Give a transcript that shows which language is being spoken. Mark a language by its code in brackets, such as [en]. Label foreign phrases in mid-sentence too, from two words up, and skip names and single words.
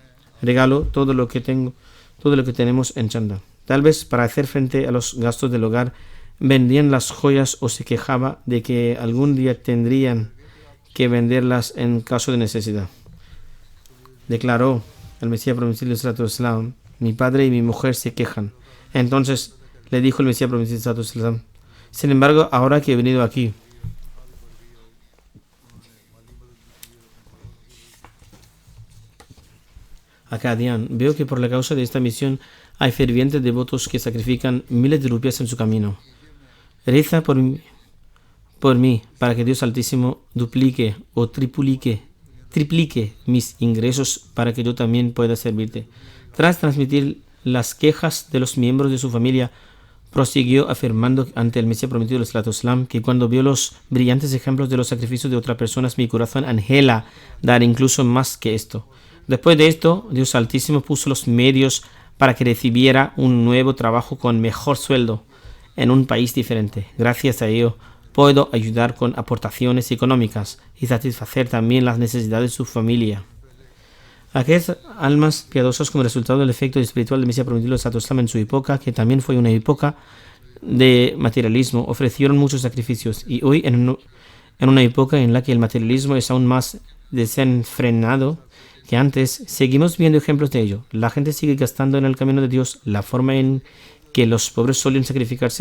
[es] Regalo todo lo que tengo todo lo que tenemos en chanda. Tal vez para hacer frente a los gastos del hogar vendían las joyas o se quejaba de que algún día tendrían que venderlas en caso de necesidad. Declaró el Mesías prometido [ar] صلى الله عليه وسلم: [es] mi padre y mi mujer se quejan. Entonces le dijo el Mesías prometido [ar] صلى الله عليه وسلم: [es] sin embargo, ahora que he venido aquí, a Kadian, veo que por la causa de esta misión hay fervientes devotos que sacrifican miles de rupias en su camino. Reza por mí para que Dios Altísimo duplique o triplique mis ingresos para que yo también pueda servirte. Tras transmitir las quejas de los miembros de su familia, prosiguió afirmando ante el Mesías prometido del [ar] الصلاة والسلام [es] que cuando vio los brillantes ejemplos de los sacrificios de otras personas, mi corazón anhela dar incluso más que esto. Después de esto, Dios Altísimo puso los medios para que recibiera un nuevo trabajo con mejor sueldo en un país diferente. Gracias a ello, puedo ayudar con aportaciones económicas y satisfacer también las necesidades de su familia. Aquellas almas piadosas, como resultado del efecto espiritual del Mesías prometido del [ar] الصلاة والسلام [es] en su época, que también fue una época de materialismo, ofrecieron muchos sacrificios, y hoy en una época en la que el materialismo es aún más desenfrenado que antes, seguimos viendo ejemplos de ello. La gente sigue gastando en el camino de Dios la forma en que los pobres solían sacrificarse.